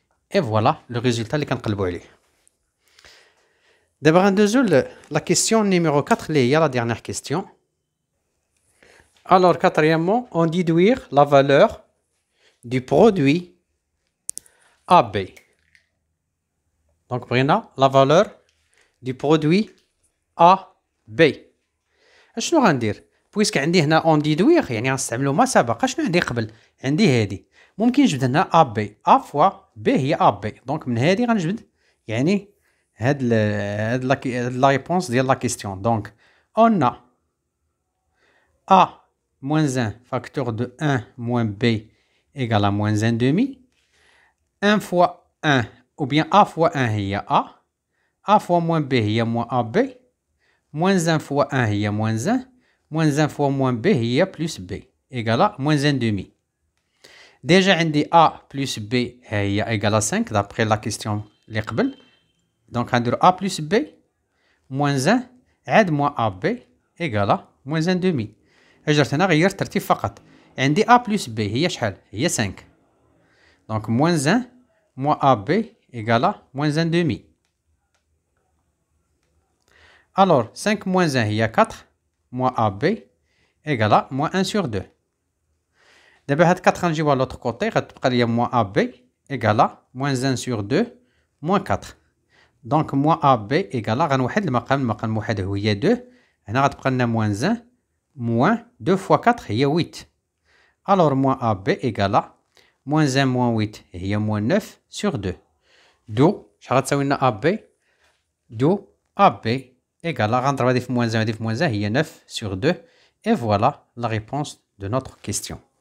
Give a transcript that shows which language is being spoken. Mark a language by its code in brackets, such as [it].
[fr] Et voilà le résultat [ar] اللي كنقلبوا عليه. [fr] D'abord, la question numéro 4, il y a la dernière question. Alors, quatrièmement, on déduire la valeur du produit AB. Donc, prenons la valeur du produit AB. [ar] شنو غندير؟ بويسك عندي هنا [fr] on déduire [ar] يعني غنستعملو ما سبق. شنو عندي قبل؟ عندي هذه. ممكن نجبد هنا AB. A فوا B هي AB. دونك من هذه غنجبد يعني هاد la réponse ديال la question. [fr] Donc on a a moins 1 facteur de 1 moins b égale à moins 1 demi. 1 fois 1 ou bien a fois 1 هي a fois moins b هي moins ab, moins 1 fois 1 هي moins 1, moins 1 fois moins b هي plus b égale à moins 1 demi. Déjà عندي a plus b هي égale à 5 d'après la question [ar] اللي قبل. [fr] Donc, on a a plus b moins 1 عاد moins ab égale moins 1 demi. [ar] درت هنا غيرت الترتيب فقط. عندي a plus b هي شحال؟ هي 5. [fr] Donc moins 1 moins ab égale moins 1 demi. Alors 5 moins 1 هي 4 moins ab égale moins 1 sur 2. [ar] دابا هاد 4 غنجيوها لوطخ كوتي غتبقى ليا [fr] moins ab égale moins 1 sur 2 moins 4. Donc moins AB égale [ar] غنوحد المقام واحد هي 2 هنا غتبقى لنا [fr] moins 1 moins 2 fois 4 هي 8. Alors moins AB égale moins 1 moins 8 هي moins 9 sur 2. [ar] دو شحال غتساوي لنا AB؟ دو AB égale غنضرب هادي في moins 1 هادي في moins 1 هي 9 sur 2 [fr] et voilà la réponse de notre question.